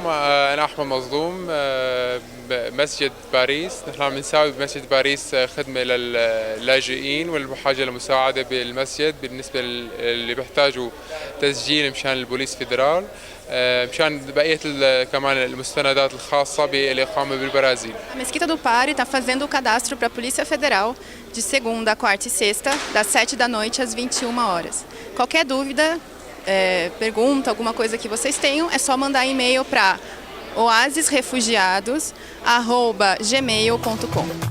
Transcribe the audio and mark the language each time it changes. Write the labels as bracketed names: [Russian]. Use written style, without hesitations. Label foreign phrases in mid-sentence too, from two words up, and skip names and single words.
[Arabic] أنا أحمد مظلوم بمسجد باريس. نحن عم نساوي بمسجد باريس خدمة للاجئين والبحاجة لمساعدة بالمسجد بالنسبة اللي بيحتاجوا تسجيل مشان البوليس فيدرال، مشان بقية كمان المستندات الخاصة بالإقامة بالبرازيل. [Portuguese] A Mesquita do Pare está fazendo o cadastro para a Polícia Federal de segunda, quarta e sexta, das 7 da noite às 21 horas. Qualquer dúvida, pergunta, alguma coisa que vocês tenham, é só mandar e-mail para oasisrefugiados@gmail.com.